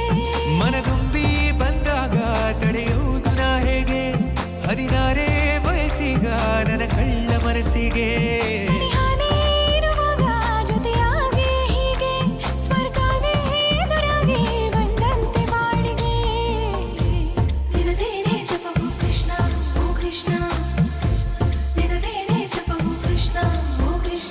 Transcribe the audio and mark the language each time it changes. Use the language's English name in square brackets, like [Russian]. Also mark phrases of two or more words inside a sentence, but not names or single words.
[Kannada] ಮನದುಂಬಿ ಬಂದಾಗ ತಡೆಯುವುದು ನಾ ಹೇಗೆ, 16 ವಯಸ್ಸಿಗ ನನ್ನ ಕಳ್ಳ ಮನಸ್ಸಿಗೆ. ಸನಿಹಾನೇ ಇರುವಾಗ ಜೊತೆಯಾಗಿ ಹೀಗೆ ಸ್ವರ್ಗನೇ ಎದುರಾಗಿ ಬಂದಂತೆ ಬಾಳಿಗೆ. [Telugu] నినదేనే జపము కృష్ణ ఓ కృష్ణ నినదేనే జపము కృష్ణ ఓ కృష్ణ